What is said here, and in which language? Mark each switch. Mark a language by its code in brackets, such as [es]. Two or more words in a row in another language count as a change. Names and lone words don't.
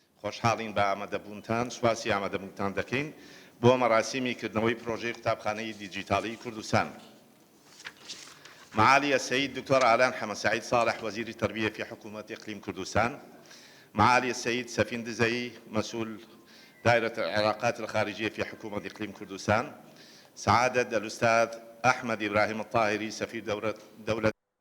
[ckb] خۆشحاڵین بە ئامادەبوونتان سواسی ئامادەبوونتان دەکەین بۆ مەراسیمی کردنەوەی پرۆژەی قوتابخانەی دیجیتاڵی کوردستان. [ar] معالي السيد دكتور آلان حمد سعيد صالح وزير التربية في حكومة إقليم كردستان، معالي السيد سفين دزي مسؤول دائرة العلاقات الخارجية في حكومة إقليم كردستان، سعادة الأستاذ أحمد إبراهيم الطاهري سفير دولة